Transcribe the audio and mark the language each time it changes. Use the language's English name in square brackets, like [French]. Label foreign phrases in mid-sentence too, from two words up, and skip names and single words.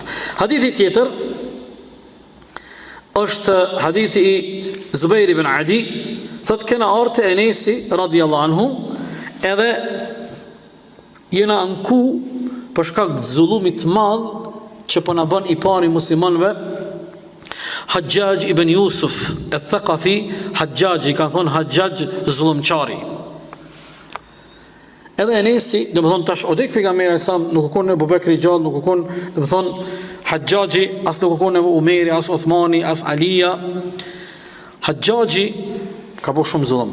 [Albanian] Hadithi tjetër është hadithi i Zubair ibn Adi, thotë kena ardhur Enesi [Arabic] رضي الله عنه, [Albanian] edhe jena anku për shkak të zullumit të madh që po na bën i pari muslimanëve Hajjaj ibn Yusuf al-Thaqafi. Hajjaji ka thonë Hajjaj zullumçari. Edhe Enesi, domethënë tash odek pejgamberi sa nuk u kon Abu Bekri gjallë, nuk u kon, domethënë Hajjaji, as nuk u kon Umeri, as Uthmani, as Alija. Hajjaji ka bërë shumë zullum.